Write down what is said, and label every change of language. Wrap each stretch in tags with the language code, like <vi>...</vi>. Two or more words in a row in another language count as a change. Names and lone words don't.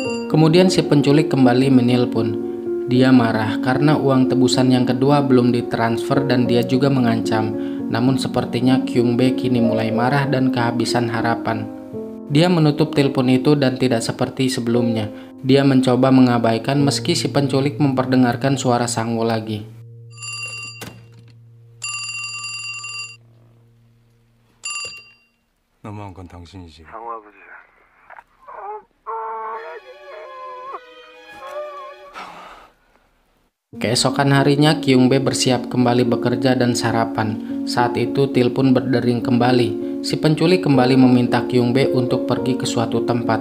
<id>Kemudian si penculik kembali menelpon. Dia marah karena uang tebusan yang kedua belum ditransfer dan dia juga mengancam. Namun sepertinya Kyung-bae kini mulai marah dan kehabisan harapan. Dia menutup telepon itu dan tidak seperti sebelumnya. Dia mencoba mengabaikan meski si penculik memperdengarkan suara Sang-woo lagi.</id> <ko>너무한 건 당신이지. 상우 아버지.</ko> <id>Keesokan harinya Kyung-bae bersiap kembali bekerja dan sarapan. Saat itu telepon berdering kembali. Si penculik kembali meminta Kyung-bae untuk pergi ke suatu tempat.</id>